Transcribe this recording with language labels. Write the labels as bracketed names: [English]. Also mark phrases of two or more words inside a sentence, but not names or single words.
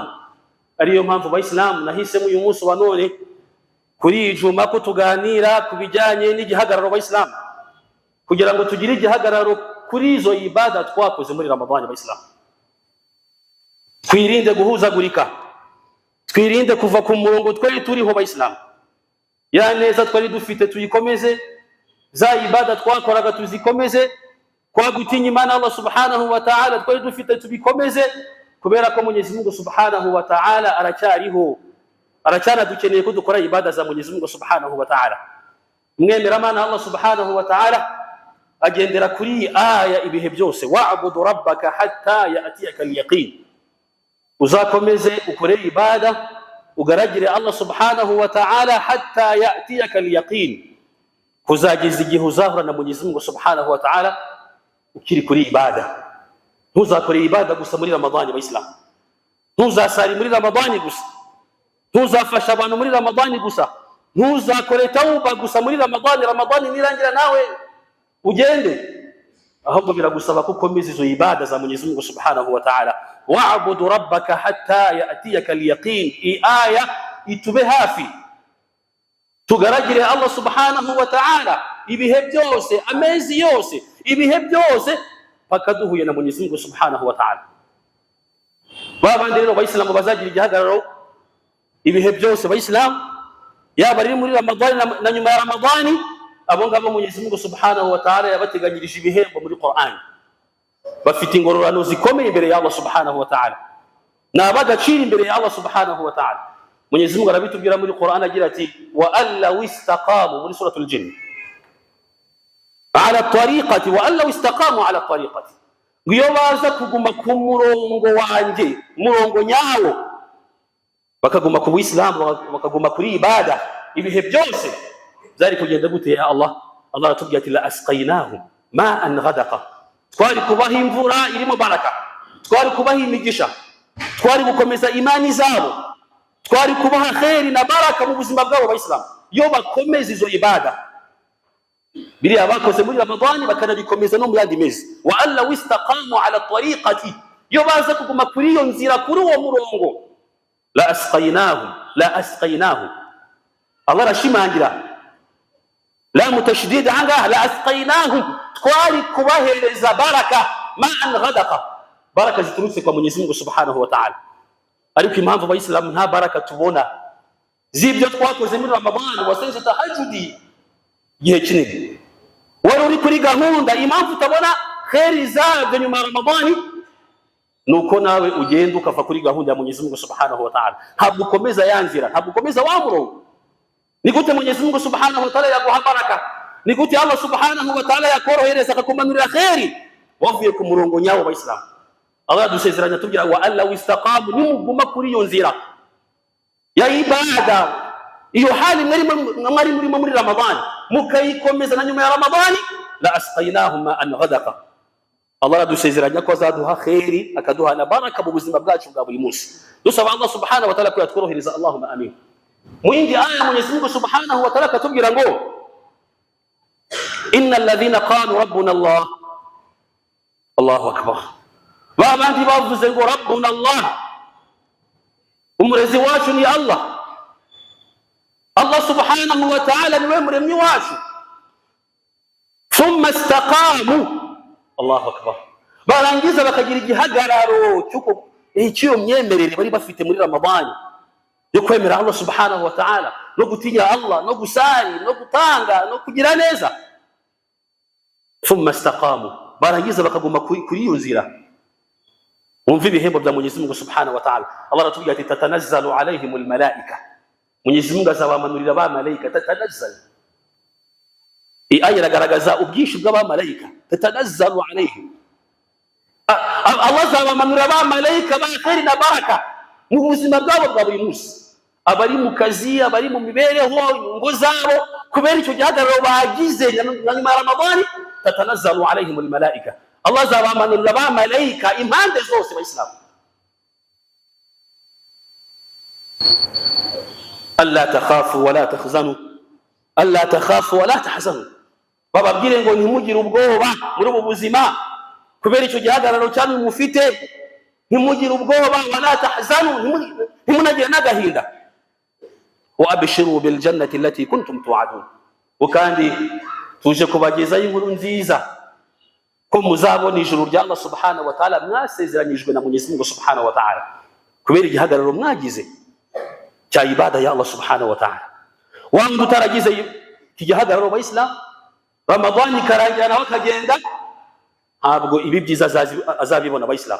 [Kinyarwanda] Ariyo mpamvu Waislamu nahisemo uyu munsi wa none kuri ijuma ko tuganira kubijyanye n'igihagararo Waislamu, kugira ngo tugire igihagararo kuri izo ibada twakoze muri Ramadan. Waislamu twirinde guhuzagurika, twirinde kuva ku murongo twari turiho Waislamu. Ya neza twari dufite tuyikomeze, za ibada twakoraga tuzikomeze, kwa gutinya Imana [Arabic] الله سبحانه وتعالى [Kinyarwanda] twari dufite tubikomeze, kubera ko [Swahili] Mwenyezi Mungu [Arabic] سبحانه وتعالى [Kinyarwanda] aracyana dukeneye ko dukora ibada za [Swahili] Mwenyezi Mungu [Arabic] سبحانه وتعالى. [Kinyarwanda] Mwemera Mana [Arabic] الله سبحانه وتعالى [Kinyarwanda] agendera kuri aya ibihe byose: [Arabic] واعبد ربك حتى يأتيك اليقين. [Kinyarwanda] Uzakomeze ukore ibada ugaragire [Arabic] الله سبحانه وتعالى حتى يأتيك اليقين, [Kinyarwanda] kuzageza igihe uzahura na [Swahili] Mwenyezi Mungu [Arabic] سبحانه وتعالى [Kinyarwanda] ukiri kuri ibada. Ntuzakore ibada gusa muri Ramadani Waislamu, ntuzasari muri Ramadani gusa, ntuzafasha abantu muri Ramadani gusa, ntuzakore tauba gusa muri Ramadani. Ramadani nirangira nawe ugende, ahubwo biragusaba ko ukomeza izo ibada za [Swahili] Mwenyezi Mungu [Arabic] سبحانه وتعالى. واعبد ربك حتى يأتيك اليقين. [Kinyarwanda] Iyi aya itube hafi, tugaragire [Arabic] الله سبحانه وتعالى [Kinyarwanda] ibihe byose, amezi yose, ibihe byose, paka duhuye na [Swahili] Mwenyezi Mungu [Arabic] سبحانه وتعالى. [Kinyarwanda] Babandi rero Waislamu bazagira igihagararo ibihe byose Waislamu, yaba ari muri Ramadan na nyuma ya Ramadan, abo ngabo [Swahili] Mwenyezi Mungu [Arabic] سبحانه وتعالى [Kinyarwanda] yabateganyirije ibihembo muri Qur'an, bafite ingororano zikomeye imbere ya [Arabic] الله سبحانه وتعالى, [Kinyarwanda] n'abagaciro imbere ya [Arabic] الله سبحانه وتعالى. [Swahili] Mwenyezi Mungu [Kinyarwanda] arabitubwira muri Qur'an agira ati: [Arabic] وألو استقاموا, [Kinyarwanda] muri [Arabic] سورة الجن, على الطريقة وألو استقاموا على الطريقة, [Kinyarwanda] ngiyo baza kuguma ku murongo wanjye, murongo nyawo, bakaguma ku Islam, bakaguma kuri ibada, ibihe byose zari kugenda gute [Arabic] يا الله? [Kinyarwanda] Allah aratubwira ati: [Arabic] لأسقيناهم ماء غدقا, [Kinyarwanda] twari kubaha imvura irimo baraka, twari kubaha imigisha, twari gukomeza imani zabo, twari kubaha khairi na baraka mu buzima bwabo Waislamu yo bakomeza izo ibada. biriya bakoze muri Ramadani bakanabikomeza no mu yandi mezi. [Arabic] وألو استقاموا على الطريقة, [Kinyarwanda] yo baza kuguma kuri iyo nzira, kuri uwo murongo, [Arabic] لأسقيناهم. [Kinyarwanda] Allah arashimangira [Arabic] لام التشديد [Kinyarwanda] anga, [Arabic] لأسقيناهم, [Kinyarwanda] twari kubahereza baraka [Arabic] ماء غدقا, [Kinyarwanda] baraka ziturutse kwa [Swahili] Mwenyezi Mungu [Arabic] سبحانه وتعالى. [Kinyarwanda] Ariko impamvu abayisilamu nta baraka tubona z'ibyo twakoze muri Ramadani, wasenze tahajudi gihe kinini, wari uri kuri gahunda, impamvu utabona kheri zabyo nyuma ya Ramadani nuko nawe ugenda ukava kuri gahunda ya [Swahili] Mwenyezi Mungu [Arabic] سبحانه وتعالى, [Kinyarwanda] ntabwo ukomeza yanzira, ntabwo ukomeza wa murongo. Ni gute [Swahili] Mwenyezi Mungu [Arabic] سبحانه وتعالى [Kinyarwanda] yaguha baraka? Ni gute [Arabic] الله سبحانه وتعالى [Kinyarwanda] yakorohereza akakumanurira kheri wavuye ku murongo nyawo w'Islamu? Allah dusezeranya tugira [Arabic] وألو استقاموا, [Kinyarwanda] nimuguma kuri iyo nzira ya ibada, iyo hali mwari murimo muri Ramadani mukayikomeza na nyuma ya Ramadani, [Arabic] لأسقيناهم ماء غدقا. [Kinyarwanda] Allah dusezeranya ko azaduha kheri, akaduha na baraka mu buzima bwacu bwa buri munsi. Dusaba [Arabic] الله سبحانه وتعالى [Kinyarwanda] ko yatworohereza, [Arabic] اللهم آمين. [Kinyarwanda] Mu yindi aya [Swahili] Mwenyezi Mungu [Arabic] سبحانه وتعالى [Kinyarwanda] katubwira ngo [Arabic] إن الذين قالوا ربنا الله, الله أكبر, [Kinyarwanda] babandi bavuze ngo [Arabic] ربنا الله, [Kinyarwanda] umurezi wacu ni Allah, [Arabic] الله سبحانه وتعالى [Kinyarwanda] niwe muremyi wacu, [Arabic] ثم استقاموا، الله أكبر, [Kinyarwanda] barangiza bakagira igihagararo cy'iyo myemerere bari bafite muri Ramadani yo kwemera [Arabic] الله سبحانه وتعالى, [Kinyarwanda] no gutinya Allah, no gusari, no gutanga, no kugira neza. [Arabic] ثم استقاموا, [Kinyarwanda] barangiza bakaguma kuri iyo nzira. Umva ibihembo bya [Swahili] Mwenyezi Mungu [Arabic] سبحانه وتعالى. [Kinyarwanda] Allah aratubwira ati [Arabic] تتنزل عليهم الملائكة, [Swahili] Mwenyezi Mungu [Kinyarwanda] azabamanurira ba malaika. Tatanazzal, aya iragaragaza ubwinshi bw'abamalayika. [Arabic] تتنزل عليهم, [Kinyarwanda] Allah azabamanurira ba malaika ba kheri na baraka mu buzima bwabo bwa buri munsi, abari mu kazi, abari mu mibereho, ngo zabo, kubera icyo gihagararo bagize na nyuma ya Ramadani. [Arabic] تتنزل عليهم الملائكة, [Kinyarwanda] Allah azabamanurira ba malaika impande zose b'Islamu. [Arabic] ألا تخافوا ولا تحزنوا ألا تخافوا ولا تحزنوا, [Kinyarwanda] alla takhafu [Arabic] ولا تحزنوا, [Kinyarwanda] bababwire ngo ntimugire ubwoba muri ubu buzima kubera icyo gihagararo cyane mufite, ntimugire ubwoba, wa la tahzanu, ntimunagire n'agahinda. [Arabic] وأبشروا بالجنة التي كنتم توعدون, [Kinyarwanda] ukandi tuje kubagezaho inkuru nziza ko muzabona ijuru rya [Arabic] الله سبحانه وتعالى [Kinyarwanda] mwasezeranyijwe na [Swahili] Mwenyezi Mungu [Arabic] سبحانه وتعالى [Kinyarwanda] kubera igihagararo mwagize cya ibada ya [Arabic] الله سبحانه وتعالى. [Kinyarwanda] Wanga utaragize iki gihagararo abayisilamu, Ramadani karangira nawe akagenda, ntabwo ibi byiza azabibona abayisilamu.